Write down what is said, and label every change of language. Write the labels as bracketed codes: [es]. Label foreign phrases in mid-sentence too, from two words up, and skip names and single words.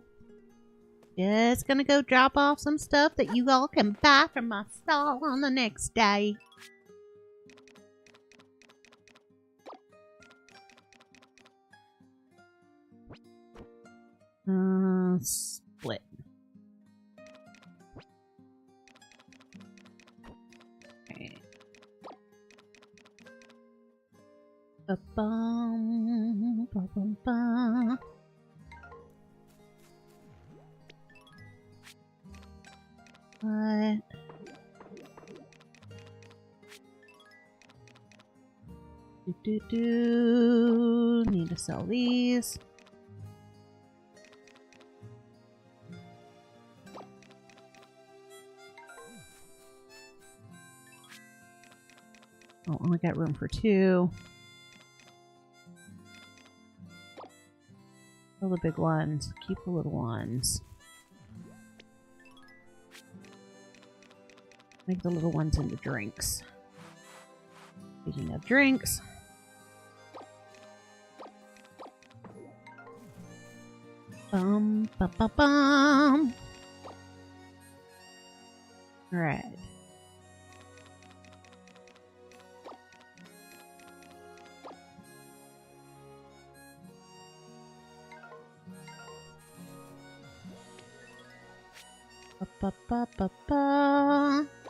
[en] Just gonna go drop off some stuff that you all can buy from my stall on the next day. Split. Okay. Ba-bum, ba-bum-ba. What? Need to sell these. Oh, only got room for 2. All the big ones. Keep the little ones. Make the little ones into drinks. Speaking of drinks. Bum, ba, ba, bum. All right. Ba, ba, ba, ba, ba.